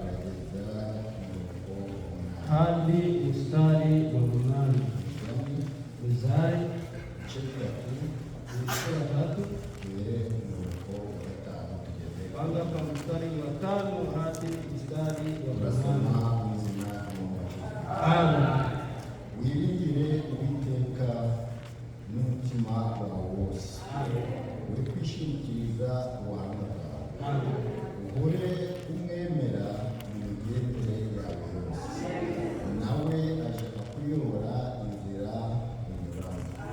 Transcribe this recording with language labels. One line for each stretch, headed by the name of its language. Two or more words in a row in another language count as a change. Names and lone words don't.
Swahili: hadi mstari wa 8. Mithali sura ya 3 panga kwa mstari wa 5 hadi mstari wa 8.
Kinyarwanda: Wiringire Uwiteka n'umutima wawe wose, uri kwishingikiriza ubuhanga bwawe, uhore umwemera mu migendere yawe yose, nawe ashaka kuyobora inzira unyuramo.